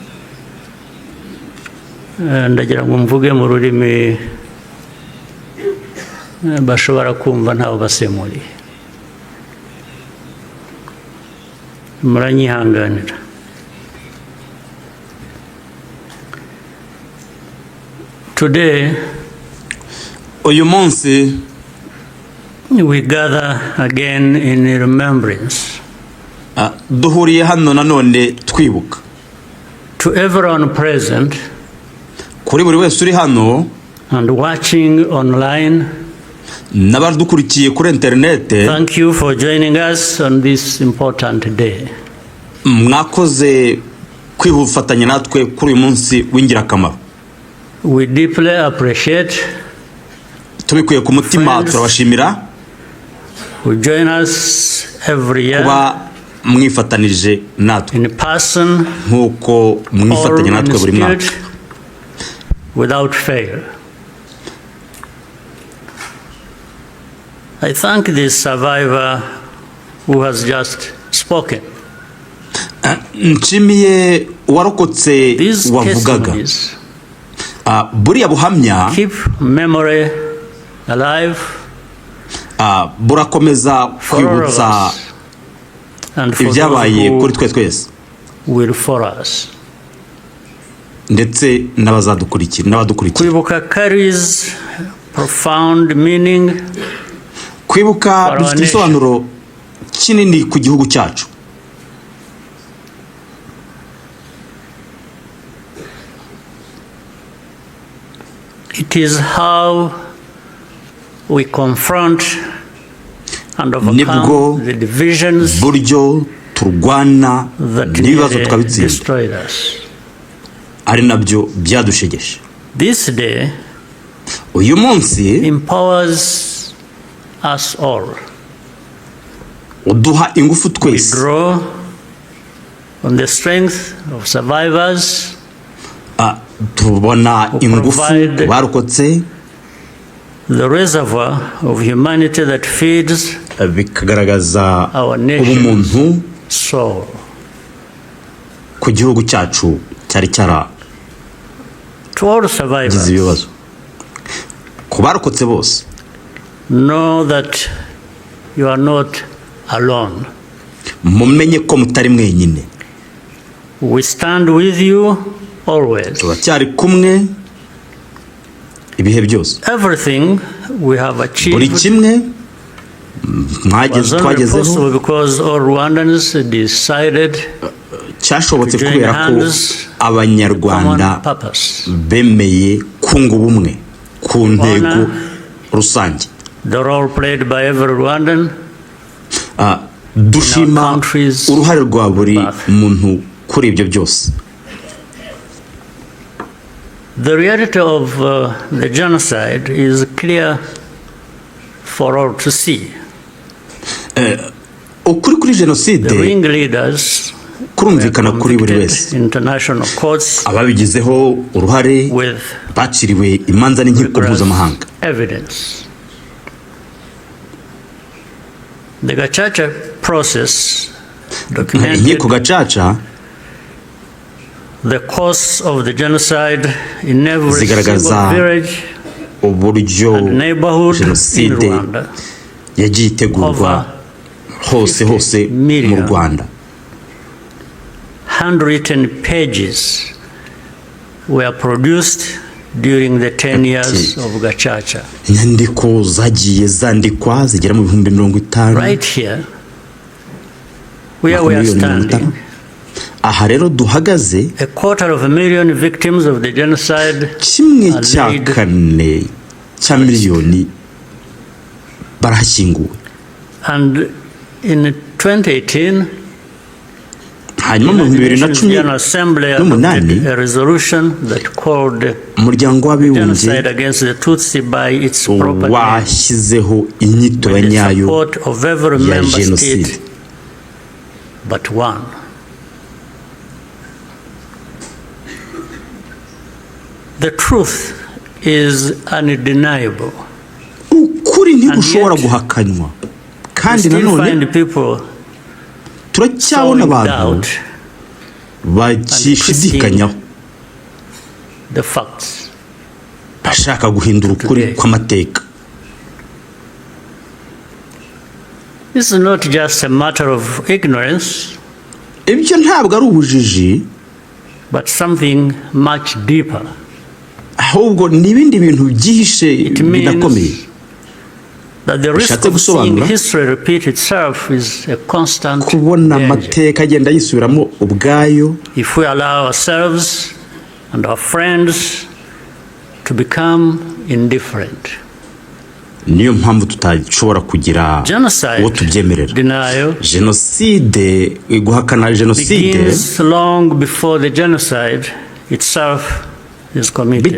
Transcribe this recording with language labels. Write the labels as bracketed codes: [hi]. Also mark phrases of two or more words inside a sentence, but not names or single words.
[rw] Ndagira ngo mvuge mu rurimi bashobora kumva ntawe basemuriye. Muranyihanganira. [en] Today, [rw] uyu munsi, [en] we gather again in remembrance. [rw] Duhuriye hano nanone twibuka. [en] To everyone present [rw] kuri buri wese uri hano [en] and watching online, [rw] n'abadukurikiye kuri internet, [en] thank you for joining us on this important day. [rw] Mwakoze kwifatanya natwe kuri uyu munsi w'ingirakamaro. [en] We deeply appreciate [rw] tubikuye ku mutima turabashimira [en] who join us every year [rw] kuba mwifatanije natwe [en] in person [rw] nkuko mwifatanya natwe buri mwaka [en] without fail. I thank this survivor who has just spoken. [rw] Nshimiye warokotse wavugaga. Buriya buhamya [en] keep memory alive, [rw] burakomeza kwibutsa ibyabaye kuri twe twese [en] will for us. [rw] Ndetse n'abazadukurikira. [en] Kwibuka carries profound meaning. [rw] Kwibuka bifite igisobanuro kinini ku gihugu cyacu. [en] It is how we confront and overcome the divisions [rw] buryo turwana n'ibibazo [en] that [rw] twabitsinda [en] destroyed us. [rw] Ari nabyo byadushegeshe. [en] This day [rw] uyu munsi [en] empowers us all. [rw] Uduha ingufu twese. [en] We draw on the strength of survivors. [rw] Tubona ingufu barokotse. [en] The reservoir of humanity that feeds [rw] bikagaragaza [en] our [rw] ubumuntu [en] soul. [rw] Ku gihugu cyacu cyari cyara. [en] To all survivors, [rw] ku barokotse bose, [en] know that you are not alone. [rw] Mumenye ko mutari mwenyine. [en] We stand with you always. [rw] Turacyari kumwe ibihe byose. [en] Everything we have achieved [rw] buri kimwe twagezeho [en] because all Rwandans decided [rw] cyashobotse kubera ko abanyarwanda bemeye kunga ubumwe ku ntego rusange. [en] The role played by every Rwandan. [rw] Dushima uruhare rwa buri muntu kuri ibyo byose. [en] The reality of the genocide is clear for all to see. [rw] Ukuri kuri genocide [en] the ringleaders [rw] kurumvikana kuri buri wese. [en] International courts [rw] ababigizeho uruhare baciriwe imanza n'inkiko mpuzamahanga. [en] Evidence. The Gacaca process documented [rw] inkiko Gacaca [en] the course of the genocide in every single village and neighborhood in Rwanda. [rw] Yagiye itegurwa hose mu Rwanda. [en] Handwritten pages were produced during the 10 years of Gacaca. [rw] Inyandiko zagiye zandikwa zigera mu 50. [en] Right here, where we are standing, [rw] aha rero duhagaze, [en] 250,000 victims of the genocide, [rw] kimwe cya kane cya miliyoni barahashyinguwe. [en] And in 2018, [rw] hanyuma mu 2018 [en] a resolution that called [rw] umuryango w'abibumbye [en] genocide against the Tutsi by its proper name, [rw] washyizeho inyito ya nyayo ya jenoside [en] but one. The truth is undeniable. [rw] Ukuri ntigushobora guhakanywa. Kandi nanone turacyabona abantu bagishidikanyaho [en] the facts. [rw] Bashaka guhindura ukuri kw'amateka. [en] This is not just a matter of ignorance, [rw] ibyo ntabwo ari ubujiji, [en] but something much deeper. [rw] Ahubwo n'ibindi bintu byihishe binakomeye. [en] That the risk of seeing history repeat itself is a constant [rw] kubona amateka agenda yisubiramo ubwayo. [en] If we allow ourselves and our friends to become indifferent. [rw] Niyo mpamvu tutashobora kugira uwo tubyemerera. Genocide, guhakana genocide [en] begins long before the genocide itself is committed.